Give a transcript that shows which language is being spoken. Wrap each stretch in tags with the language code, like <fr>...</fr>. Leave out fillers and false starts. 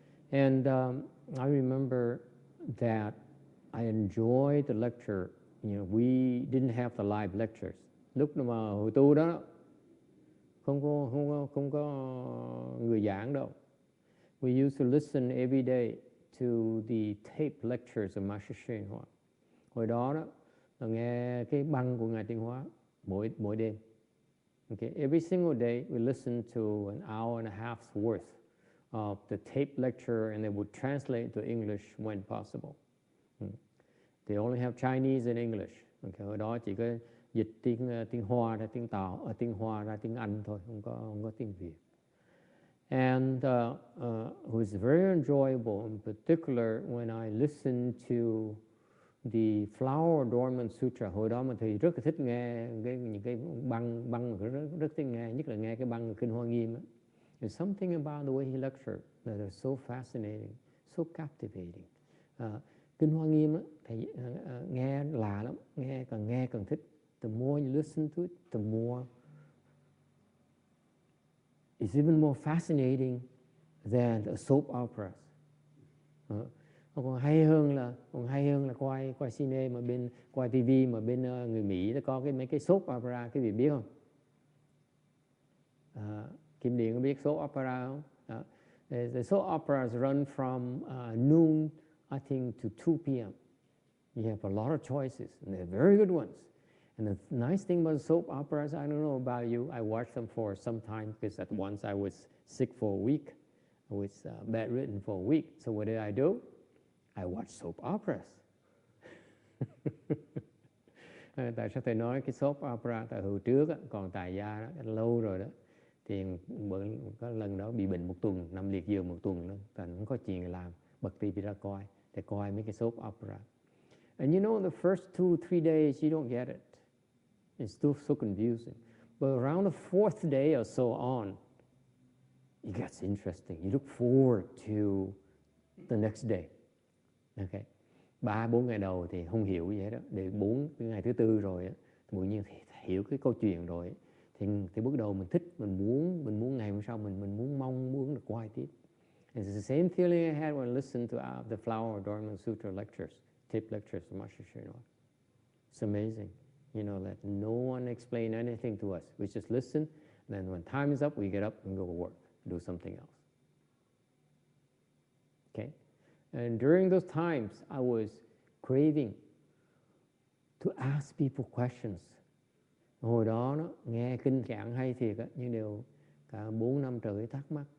<en>And I remember that I enjoyed the lecture. You know, we didn't have the live lectures.</en> <vi>Lúc mà hồi tu đó không có người giảng đâu.</vi> <en>We used to listen every day to the tape lectures of Master YongHua.</en> <vi>Hồi đó là nghe cái băng của Ngài Tuyên Hóa mỗi đêm.</vi> <en>Okay, every single day we listened to an hour and a half's worth of the tape lecture, and they would translate to English when possible. They only have Chinese and English.</en> <vi>Okay, hồi đó chỉ có dịch tiếng Hoa ra tiếng Hoa ra tiếng Anh thôi, không có tiếng Việt.</vi> <en>And it was very enjoyable, in particular when I listened to the Flower Adornment Sutra.</en> <vi>Hồi đó mà thầy rất là thích nghe những cái băng rất thích nghe, nhất là nghe cái băng Kinh Hoa Nghiêm.</vi> <en>There's something about the way he lectured that is so fascinating, so captivating.</en> <vi>Kinh Hoa Nghiêm thầy nghe lạ lắm, nghe càng thích.</vi> <en>The more you listen to it, the more it's even more fascinating than the soap operas.</en> <vi>Còn hay hơn là quay cine mà quay TV mà bên người Mỹ nó có mấy cái soap opera, cái gì biết không? Kim Điền có biết soap opera không?</vi> <en>The soap operas run from noon, I think, to 2 p.m. You have a lot of choices, and they're very good ones. And the nice thing about soap operas, I don't know about you, I watched them for some time because at once I was sick for a week. I was bedridden for a week. So what did I do? I watched soap operas.</en> <vi>Tại sao thầy nói cái soap opera? Tại hồi trước còn tài gia đó, lâu rồi đó. Thì có lần đó bị bệnh 1 tuần, nằm liệt giường 1 tuần đó. Thành không có chuyện làm, bật TV ra coi. Thầy coi mấy cái soap opera.</vi> <en>And you know, the first 2-3 days you don't get it. It's still so confusing. But around the 4th day or so on, it gets interesting. You look forward to the next day. Okay.</en> <vi>3-4 ngày đầu thì không hiểu gì hết đó. Để 4 ngày thứ 4 rồi á, thì tự nhiên hiểu cái câu chuyện rồi. Thì bước đầu mình thích, mình muốn ngày hôm sau mình muốn được quay tiếp.</vi> <en>It's the same feeling I had when I listened to the Flower Adornment Sutra lectures, tape lectures of Master YongHua. It's amazing, you know, that no one explained anything to us. We just listen, and then when time is up, we get up and go to work, do something else. Okay? And during those times, I was craving to ask people questions.</en> <vi>Hồi đó nghe kinh giảng hay thiệt á, nhưng đều cả 4 năm trời thắc mắc.</vi>